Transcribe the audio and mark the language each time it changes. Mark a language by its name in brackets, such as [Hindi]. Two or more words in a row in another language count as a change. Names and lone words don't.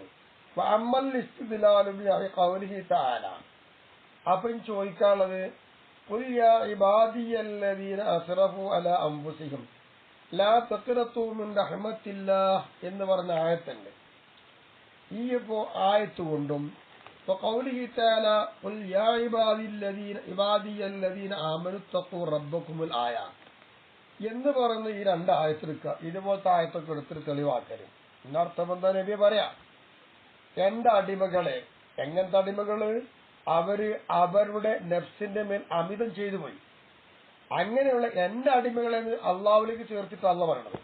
[Arabic] أما الاستدلال بقوله تعالى. [Malayalam] അപ്പം ചോദിക്കാനുള്ളത് [Arabic] قل يا عبادي الذين أسرفوا على أنفسهم لا تقنطوا من رحمة الله [Malayalam] എന്ന് പറഞ്ഞ ആയത്തുണ്ട്. ഈ ആയത്ത് കൊണ്ടും [Arabic] وقوله تعالى قل يا عبادي الذين آمنوا اتقوا ربكم الآيات [Malayalam] എന്ന് പറയുന്ന ഈ രണ്ട് ആയത്തെടുക്കുക. ഇതുപോലത്തെ ആയത്തൊക്കെ എടുത്തിട്ട് തെളിവാക്കരുത്. എന്നർത്ഥം എന്താ നബി പറയാ? എന്റെ അടിമകളെ, എങ്ങനത്തെ അടിമകള്? അവര് അവരുടെ നെഫ്സിന്റെ മേൽ അമിതം ചെയ്തു പോയി. അങ്ങനെയുള്ള എന്റെ അടിമകളെ അള്ളാഹുവിലേക്ക് ചേർത്തിട്ട് അല്ല പറയണത്.